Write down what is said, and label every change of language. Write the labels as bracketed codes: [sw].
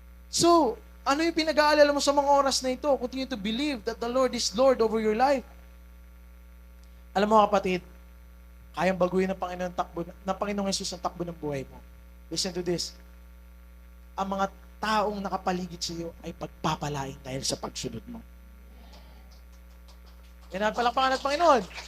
[tl] So, ano yung pinag-aalala mo sa mga oras na ito? [en] Continue to believe that the Lord is Lord over your life. [tl] Alam mo kapatid, kayang baguhin ng Panginoong Jesus ang takbo ng buhay mo. [en] Listen to this. [tl] Ang mga taong nakapaligid sa iyo ay pagpapalain dahil sa pagsunod mo. Yan ang palakpakan ng Panginoon.